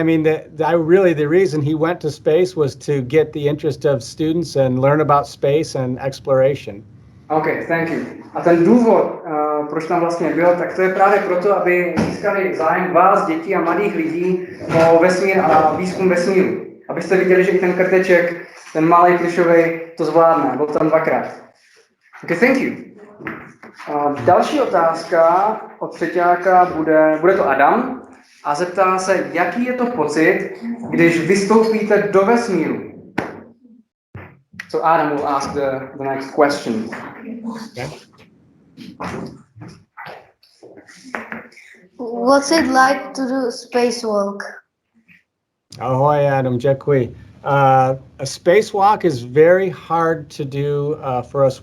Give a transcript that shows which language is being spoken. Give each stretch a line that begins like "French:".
English: I mean, the reason he went to space was to get the interest of students and learn about space and exploration. Okay, thank you.
Czech: A ten důvod, proč tam vlastně byl, tak to je právě proto, aby získali zájem vás, dětí a mladých lidí o vesmír a výzkum vesmíru. Abyste viděli, že i ten Krteček, ten malý plišový, to zvládne. Byl tam 2krát.
English: Okay, thank you.
Czech: Další otázka od třeťáka bude to Adam a zeptá se, jaký je to pocit, když vystoupíte do vesmíru.
English: So Adam will ask the next question. Okay. What's it like to do spacewalk?
Czech: Ahoy, Adam. Děkuji.
English: A spacewalk is very hard to do for us.